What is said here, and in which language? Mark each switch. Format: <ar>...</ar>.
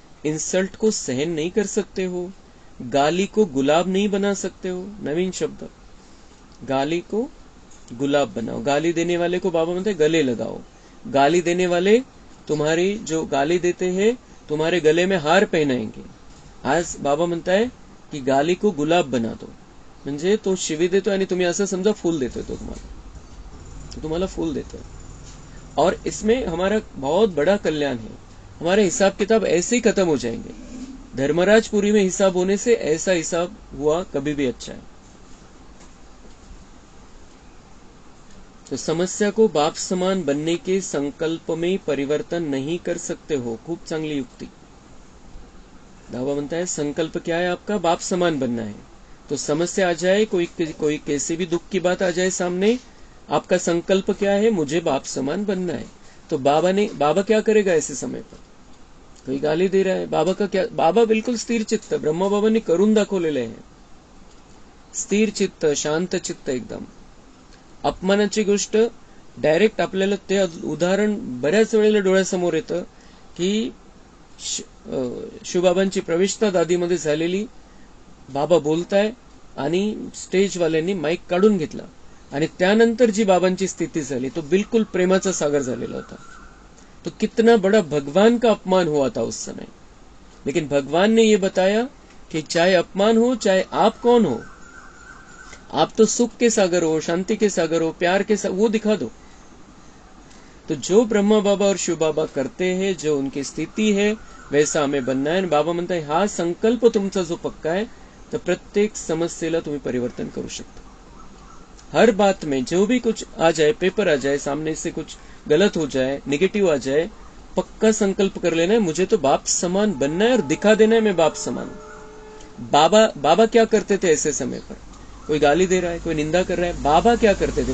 <hi>Insult को सहन नहीं कर सकते हो, गाली को गुलाब नहीं बना सकते हो. नवीन शब्द, गाली को गुलाब बनाओ. गाली देने वाले को बाबा बोलते गले लगाओ. गाली देने वाले तुम्हारी जो गाली देते हैं तुम्हारे गले में हार पहनाएंगे. आज बाबा म्हणता है की गाली को गुलाब बना दो.</hi> <mr>म्हणजे तो शिवी देतो आणि तुम्ही असं समजा फूल देतोय, तो तुम्हाला फूल देतोय.</mr> <hi>और इसमें हमारा बहुत बड़ा कल्याण है. हमारे हिसाब किताब ऐसे ही खत्म हो जाएंगे. धर्मराजपुरी में हिसाब होने से ऐसा हिसाब हुआ कभी भी अच्छा है. तो समस्या को बाप समान बनने के संकल्प में परिवर्तन नहीं कर सकते हो.</hi> <mr>खूब चांगली युक्ति.</mr> <hi>दावा बनता है संकल्प क्या है आपका? बाप समान बनना है. तो समस्या आ जाए, कोई कैसे भी दुख की बात आ जाए सामने, आपका संकल्प क्या है? मुझे बाप समान बनना है. तो बाबा क्या करेगा ऐसे समय पर? कोई गाली दे रहा है, बाबा का क्या?</hi> <mr>बाबा बिल्कुल स्थिर चित्त, ब्रह्मा बाबांनी करून दाखवलेले आहे. स्थिर चित्त, शांत चित्त एकदम. अपमानाची गोष्ट डायरेक्ट आपल्याला ते उदाहरण बऱ्याच वेळेला डोळ्यासमोर येतं की शिवबाबांची प्रविष्टा दादीमध्ये झालेली. बाबा बोलताय आणि स्टेजवाल्यांनी माईक काढून घेतला आणि त्यानंतर जी बाबांची स्थिती झाली तो बिल्कुल प्रेमाचा सागर झालेला होता.</mr> <hi>तो कितना बड़ा भगवान का अपमान हुआ था उस समय. लेकिन भगवान ने ये बताया कि चाहे अपमान हो, चाहे आप कौन हो, आप तो सुख के सागर हो, शांति के सागर हो, प्यार के सागर, वो दिखा दो. तो जो ब्रह्मा बाबा और शिव बाबा करते हैं, जो उनकी स्थिति है, वैसा हमें बनना है.</hi> <mr>बाबा म्हणता है हा संकल्प तुमचा जो पक्का है, तो प्रत्येक समस्येला तुम्ही परिवर्तन करू शकता.</mr> <hi>हर बात में जो भी कुछ आ जाए, पेपर आ जाए सामने से, कुछ गलत हो जाए, नेगेटिव आ जाए, पक्का संकल्प कर लेना है मुझे तो बाप समान बनना है और दिखा देना है मैं बाप समान. बाबा क्या करते थे ऐसे समय पर? कोई गाली दे रहा है, कोई निंदा कर रहा है, बाबा क्या करते थे?</hi>